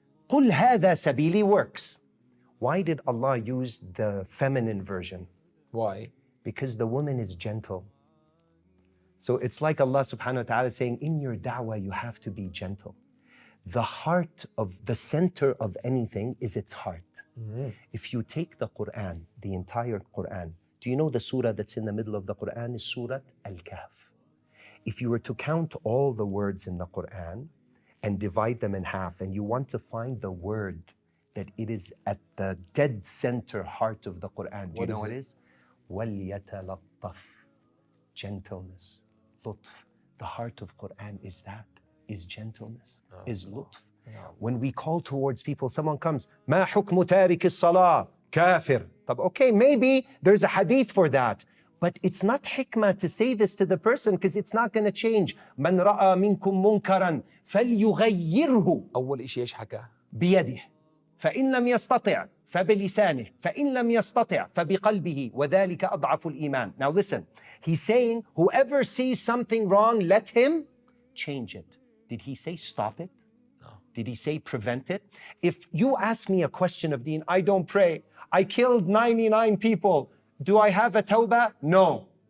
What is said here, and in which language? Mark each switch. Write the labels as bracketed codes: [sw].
[ar] قُلْ هَذَا سَبِيلِي [en] works. Why did Allah use the feminine version? Why? Because the woman is gentle. So it's like Allah subhanahu wa ta'ala saying, in your da'wah, you have to be gentle. The heart of the center of anything is its heart. If you take the Quran, the entire Quran, do you know the surah that's in the middle of the Quran is Surah Al-Kahf? If you were to count all the words in the Quran and divide them in half, and you want to find the word that it is at the dead center heart of the Quran, do you know what it is? وَلْيَتَلَطَّفْ. Gentleness, lutf. The heart of Quran is that, is gentleness, is lutf. When we call towards people, someone comes, [ar] مَا حُكْمُ تَارِكِ الصَّلَاةِ كافر. [en] Okay, maybe there's a hadith for that. But it's not hikmah to say this to the person because it's not going to change. [ar] مَنْ رَأَى مِنْكُمْ مُنْكَرًا فَلْيُغَيِّرْهُ أول إشي إيش حكى؟ بيده فإن لم يستطع فبلسانه فإن لم يستطع فبقلبه وذلك أضعف الإيمان. [en] Now listen, he's saying whoever sees something wrong, let him change it. Did he say stop it? No. Did he say prevent it? If you ask me a question of deen, I don't pray, I killed 99 people, do I have a tawbah? No.